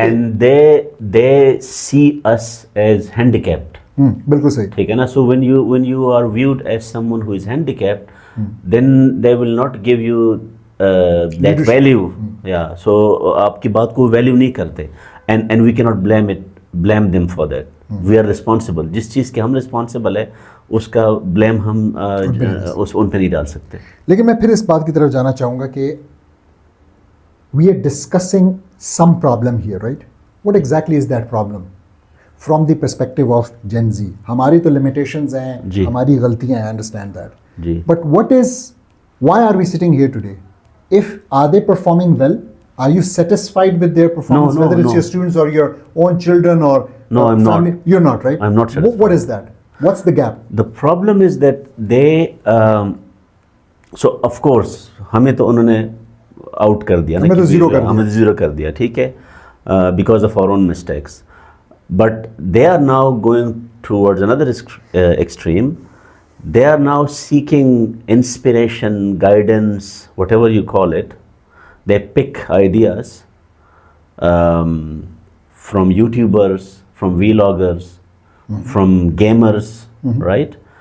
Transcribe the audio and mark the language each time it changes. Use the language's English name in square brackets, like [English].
[English] And they see us as handicapped. [Hindi] बिल्कुल सही. ठीक है ना. [English] So when you are viewed as someone who is handicapped, then they will not give you that value. [Hindi] Yeah, so आपकी बात को value नहीं करते. [English] and we cannot blame them for that. We are responsible. [Hindi] जिस चीज़ के हम responsible है उसका ब्लेम हम उन पे नहीं डाल सकते. लेकिन मैं फिर इस बात की तरफ जाना चाहूँगा कि [English] we are discussing some problem here, right? What exactly is that problem from the perspective of Gen Z? [Hindi] हमारी तो limitations हैं, हमारी गलतियाँ हैं, [English] I understand that. But why are we sitting here today? Are they performing well? Are you satisfied with their performance? Whether it's your students or your own children or I'm family? not. You're not, right? I'm not satisfied. What is that? What's the gap? The problem is that they so of course [Hindi] हमें तो उन्होंने out कर दिया ना, हमें zero कर दिया. ठीक है, [English] because of our own mistakes. But they are now going towards another extreme. They are now seeking inspiration, guidance, whatever you call it. They pick ideas from YouTubers, from vloggers, from gamers, right?